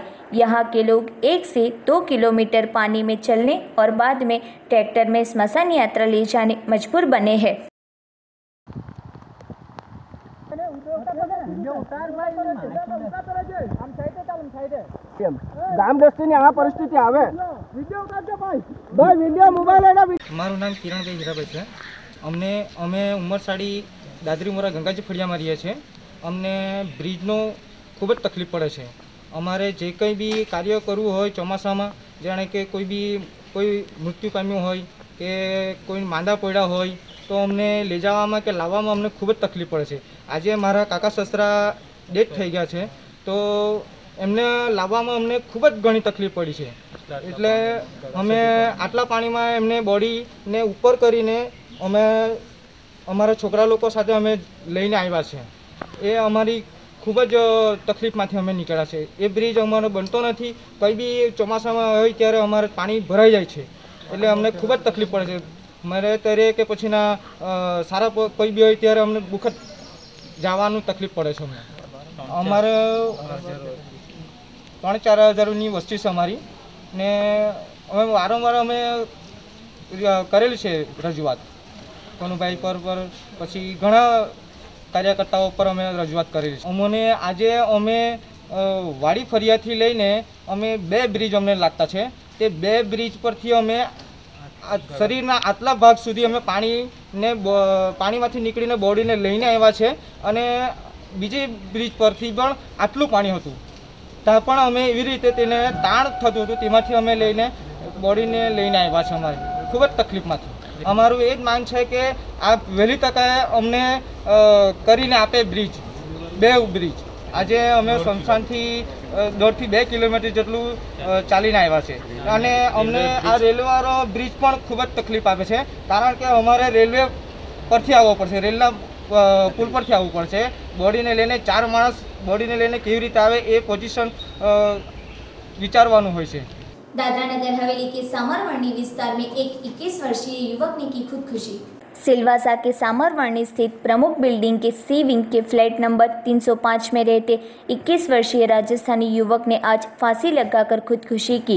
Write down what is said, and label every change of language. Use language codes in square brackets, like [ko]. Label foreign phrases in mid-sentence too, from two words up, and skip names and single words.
[hi] यहाँ के लोग 1 से 2 किलोमीटर पानी में चलने और बाद में ट्रैक्टर में स्मशान यात्रा ले जाने मजबूर बने हैं। [gu] પરિસ્થિતિ આવે મારૂ નામ કિરણ ભાઈ હીરાભાઈ હૈ। અમે ઉમરસાડી દાદરી મોરા ગંગાજી ફડિયા મેં રહીએ છે। અમને બ્રિજનો ખૂબ જ તકલીફ પડે છે। અમારે જે કઈ ભી કાર્ય કરવું હોય ચોમાસામાં, જાણે કે કોઈ મૃત્યુ પામ્યું હોય કે કોઈ માંદા પડ્યા હોય તો અમને લે જાવામાં કે લાવવામાં અમને ખૂબ જ તકલીફ પડે છે। આજે મારા કાકા સસરા ડેથ થઈ ગયા છે તો એમને લાવવામાં અમને ખૂબ જ ઘણી તકલીફ પડી છે। એટલે અમે આટલા પાણીમાં એમને બૉડીને ઉપર કરીને અમે અમારા છોકરા લોકો સાથે અમે લઈને આવ્યા છે। એ અમારી ખૂબ જ તકલીફમાંથી અમે નીકળ્યા છે। એ બ્રિજ અમારો બનતો નથી, કઈ બી ચોમાસામાં હોય ત્યારે અમારે પાણી ભરાઈ જાય છે, એટલે અમને ખૂબ જ તકલીફ પડે છે। મારે ત્યારે કે પછીના સારા કોઈ બી હોય ત્યારે અમને બુખત જવાનું તકલીફ પડે છે। અમારે 3-4 હજારની વસ્તી છે અમારી ને અમે વારંવાર અમે કરેલી છે રજૂઆત કનુભાઈ પર પછી ઘણા કાર્યકર્તાઓ પર અમે રજૂઆત કરેલી છે। અમને આજે અમે વાડી ફરિયાથી લઈને અમે 2 બ્રિજ અમને લાગતા છે। તે 2 બ્રિજ પરથી અમે શરીરના આટલા ભાગ સુધી અમે પાણીમાંથી નીકળીને બોડીને લઈને આવ્યા છે અને બીજી બ્રિજ પરથી પણ આટલું પાણી હતું ત્યાં પણ અમે એવી રીતે તેને તાણ થતું હતું તેમાંથી અમે લઈને બોડીને લઈને આવ્યા છે। અમારે ખૂબ જ તકલીફમાંથી અમારું એ જ માંગ છે કે આ વહેલી તકે અમને કરીને આપે બ્રિજ, 2 બ્રિજ। આજે અમે સંસ્થાનથી 1.5 થી 2 કિલોમીટર જેટલું ચાલીને આવ્યા છે અને અમને આ રેલવેવાળો બ્રિજ પણ ખૂબ જ તકલીફ આપે છે, કારણ કે અમારે રેલવે પરથી આવવું પડશે, રેલના પુલ પરથી આવવું પડશે। બોડીને લઈને 4 માણસ બોડીને લઈને કેવી રીતે આવે એ પોઝિશન વિચારવાનું હોય છે। [hi] दादरा नगर हवेली के सामरवंडी विस्तार में एक 21 वर्षीय युवक ने की खुदकुशी। सिलवासा के सामरवाणी स्थित प्रमुख बिल्डिंग के सी विंग के फ्लैट नंबर 305 में रहते 21 वर्षीय राजस्थानी युवक ने आज फांसी लगाकर खुदकुशी की।